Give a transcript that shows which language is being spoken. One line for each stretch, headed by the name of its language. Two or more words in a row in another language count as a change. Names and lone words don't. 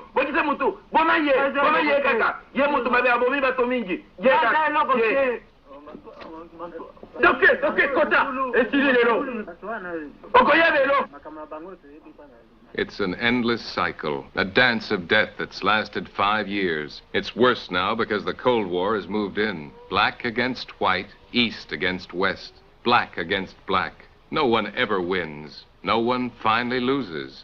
Lingala: Bongisa mutu. Bona ye kaka. Ye mutu mabe abomi bato mingi. Ye kaka. Ye. Doke, kota. Esili lelo. Okoya lelo.
English: It's an endless cycle, a dance of death that's lasted 5 years. It's worse now because the Cold War has moved in. Black against white, east against west, black against black. No one ever wins. No one finally loses.